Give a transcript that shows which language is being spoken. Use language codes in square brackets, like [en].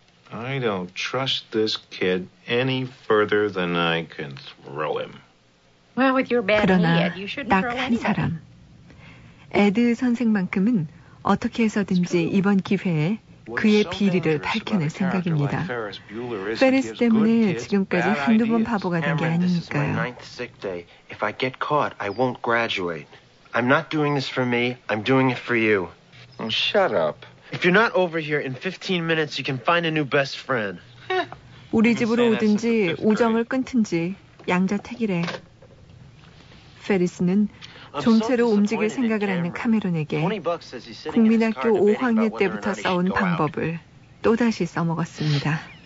[en] I don't trust this kid any further than I can throw him. Well, with your bad knee, Ed, you shouldn't throw him. 사람. [ko] 에드 선생만큼은 어떻게 해서든지 이번 기회에 그의 비리를 밝혀낼 생각입니다. 페리스 때문에 지금까지 한두 번 바보가 된 게 아니니까요. [en] If I get caught, I won't graduate. I'm not doing this for me. I'm doing it for you. Shut up. If you're not over here in 15 minutes, you can find a new best friend. [ko] 우리 집으로 오든지 우정을 끊든지 양자택일해. 페리스는 존재로 움직일 생각을 하는 카메론에게 국민학교 5학년 때부터 써온 방법을 또다시 써먹었습니다.